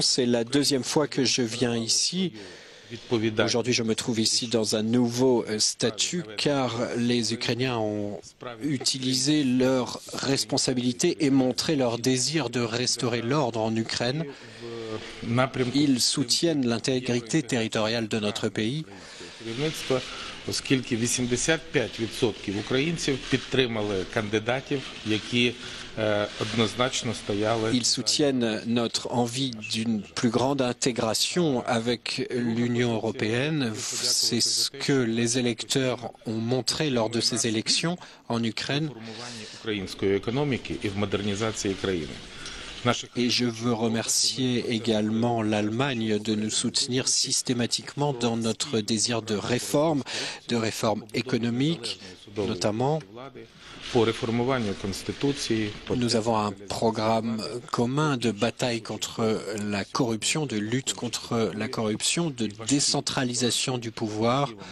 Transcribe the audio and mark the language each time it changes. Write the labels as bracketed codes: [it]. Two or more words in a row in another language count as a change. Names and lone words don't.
[fr] C'est la deuxième fois que je viens ici. Aujourd'hui, je me trouve ici dans un nouveau statut car les Ukrainiens ont utilisé leurs responsabilités et montré leur désir de restaurer l'ordre en Ukraine. Ils soutiennent l'intégrité territoriale de notre pays. [uk] Оскільки 85% українців підтримали кандидатів, які однозначно стояли. [fr] Ils soutiennent notre envie d'une plus grande intégration avec l'Union européenne. C'est ce que les électeurs ont montré lors de ces élections en Ukraine. [uk] Української економіки і в модернізації країни. [fr] Et je veux remercier également l'Allemagne de nous soutenir systématiquement dans notre désir de réforme économique notamment. Nous avons un programme commun de bataille contre la corruption, de lutte contre la corruption, de décentralisation du pouvoir.